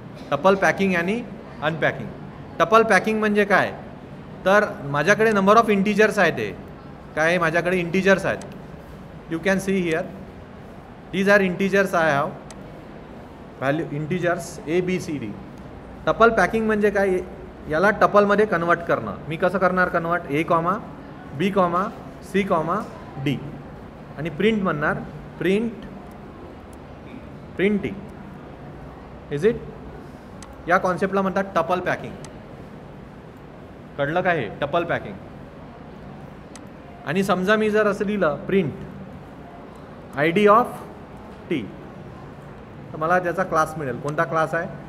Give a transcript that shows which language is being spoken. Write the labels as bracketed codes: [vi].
[mr] Tuple packing आणि unpacking. Tuple packing म्हणजे काय? तर माझ्याकडे नंबर ऑफ इंटिजर्स आहे, ते काय माझ्याकडे इंटिजर्स आहेत, [en] you can see here these are integers I have value, [mr] integers ABCD। Tuple packing म्हणजे काय? याला टपलमध्ये कन्वर्ट करणं। मी कसं करणार convert? A, B, C, D आणि प्रिंट म्हणणार, प्रिंट T। [en] Is it? [mr] या कॉन्सेप्टला म्हणतात टपल पॅकिंग। कळलं काय हे? Tuple packing. आणि समजा मी जर असं लिहिलं प्रिंट ID ऑफ T, तर मला त्याचा क्लास मिळेल। कोणता क्लास आहे?